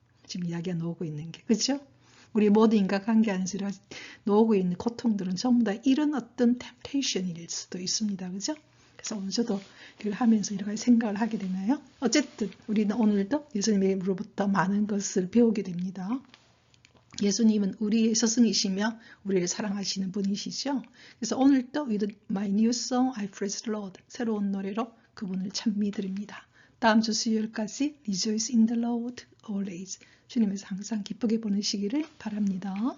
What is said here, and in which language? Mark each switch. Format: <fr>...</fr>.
<ko>지금 이야기가 나오고 있는 게, 그렇죠? 우리 모든 인간관계 안에서 나오고 있는 고통들은 전부 다 이런 어떤 템테이션일 수도 있습니다. 그렇죠? 그래서 오늘 저도 이걸 하면서 여러 가지 생각을 하게 되나요? 어쨌든 우리는 오늘도 예수님으로부터 많은 것을 배우게 됩니다. 예수님은 우리의 스승이시며 우리를 사랑하시는 분이시죠. 그래서 오늘도</ko> <en>With my new song I praise the Lord,</en> <ko>새로운 노래로 그분을 찬미드립니다. 다음 주 수요일까지</ko> <en>Rejoice in the Lord always,</en> <ko>주님에서 항상 기쁘게 보내시기를 바랍니다.</ko>